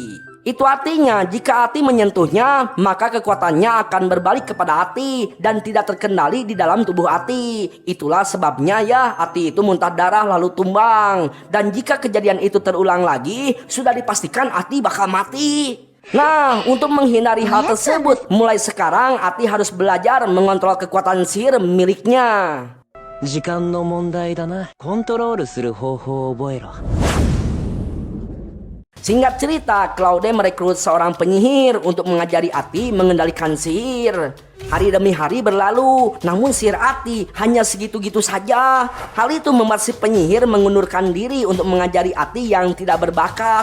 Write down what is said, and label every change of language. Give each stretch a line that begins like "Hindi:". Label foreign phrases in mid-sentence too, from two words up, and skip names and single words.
Indonesian: Itu artinya jika Ati menyentuhnya, maka kekuatannya akan berbalik kepada Ati dan tidak terkendali di dalam tubuh Ati. Itulah sebabnya ya Ati itu muntah darah lalu tumbang. Dan jika kejadian itu terulang lagi, sudah dipastikan Ati bakal mati. Nah, untuk menghindari hal tersebut, mulai sekarang Ati harus belajar mengontrol kekuatan sihir miliknya.
Japanese: 時間の問題だな。コントロールする方法を覚えろ。
Indonesian: Singkat cerita, Claude merekrut seorang penyihir untuk mengajari Ati mengendalikan sihir. Hari demi hari berlalu, namun sihir Ati hanya segitu-gitu saja. Hal itu membuat si penyihir mengundurkan diri untuk mengajari Ati yang tidak berbakat.